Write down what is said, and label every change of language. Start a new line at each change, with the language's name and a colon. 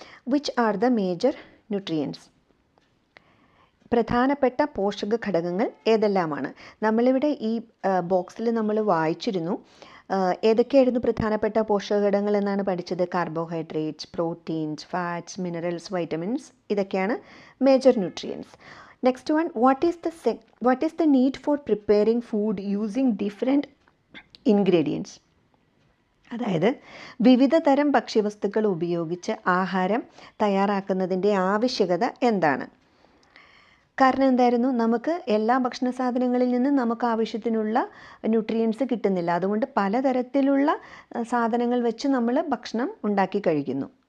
English: Which are the major nutrients?
Malayalam: പ്രധാനപ്പെട്ട പോഷക ഘടകങ്ങൾ ഏതെല്ലാമാണ്? നമ്മളിവിടെ ഈ ബോക്സിൽ നമ്മൾ വായിച്ചിരുന്നു. ഏതൊക്കെയായിരുന്നു പ്രധാനപ്പെട്ട പോഷക ഘടകങ്ങൾ എന്നാണ് പഠിച്ചത്? Carbohydrates, proteins, fats, minerals, vitamins, ഇതൊക്കെയാണ് major nutrients.
English: Next one, what is the need for preparing food using different ingredients?
Malayalam: അതായത് വിവിധ തരം ഭക്ഷ്യവസ്തുക്കൾ ഉപയോഗിച്ച് ആഹാരം തയ്യാറാക്കുന്നതിൻ്റെ ആവശ്യകത എന്താണ്? കാരണം എന്തായിരുന്നു? നമുക്ക് എല്ലാ ഭക്ഷണ സാധനങ്ങളിൽ നിന്നും നമുക്ക് ആവശ്യത്തിനുള്ള ന്യൂട്രിയൻസ് കിട്ടുന്നില്ല. അതുകൊണ്ട് പലതരത്തിലുള്ള സാധനങ്ങൾ വെച്ച് നമ്മൾ ഭക്ഷണം ഉണ്ടാക്കി കഴിക്കുന്നു.